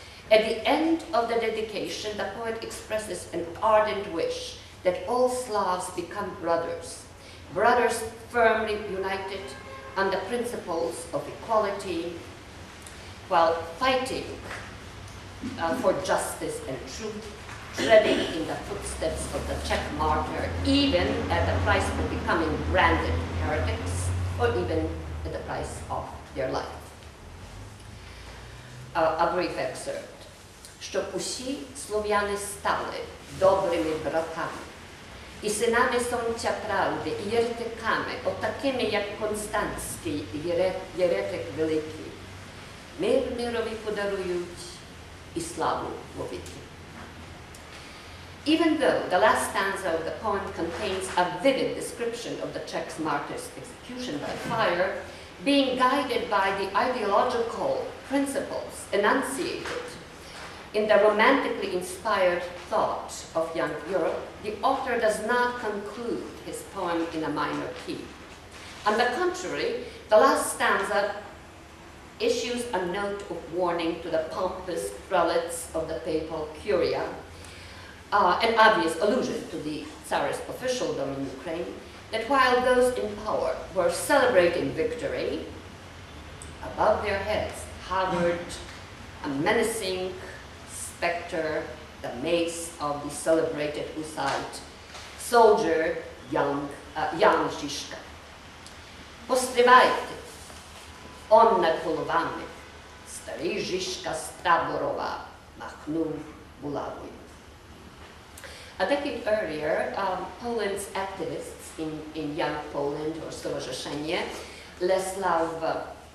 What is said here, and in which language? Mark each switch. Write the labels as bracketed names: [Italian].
[English] At the end of the dedication, the poet expresses an ardent wish that all Slavs become brothers, brothers firmly united on the principles of equality, while fighting for justice and truth, treading in the footsteps of the Czech martyr, even at the price of becoming branded heretics, or even at the price of their life. A brief excerpt. [Ukrainian] Щоб усі слов'яни стали добрими братами, і синами сонця правди, і єретиками, отакими, як Константський єретик великий, мир мирові подарують і славу вовіки. [English] Even though the last stanza of the poem contains a vivid description of the Czech martyr's execution by fire, being guided by the ideological principles enunciated in the romantically inspired thought of Young Europe, the author does not conclude his poem in a minor key. On the contrary, the last stanza issues a note of warning to the pompous prelates of the papal curia, an obvious allusion to the Tsarist officialdom in Ukraine, that while those in power were celebrating victory, above their heads hovered a menacing specter, the mace of the celebrated Hussite soldier Jan Žižka. [Ukrainian] Постривайте, он над головами, старий Žižka з Таборова махнув булавою. [English] A decade earlier, Poland's activists in Young Poland, or Stowarzyszenie, Leslaw